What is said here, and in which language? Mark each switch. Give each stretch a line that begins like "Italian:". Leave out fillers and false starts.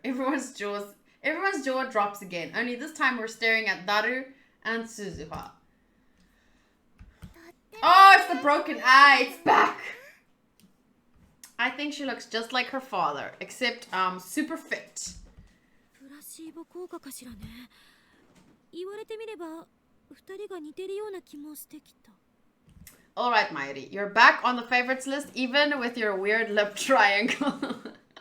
English: Everyone's jaw drops again. Only this time we're staring at Daru and Suzuha. Oh, it's the broken eye. It's back. I think she looks just like her father, except super fit.
Japanese: プラシーボ効果かしらね。言われてみれば、二人が似てるような気もしてきた。
English: Alright, Mayuri, you're back on the favorites list, even with your weird lip triangle.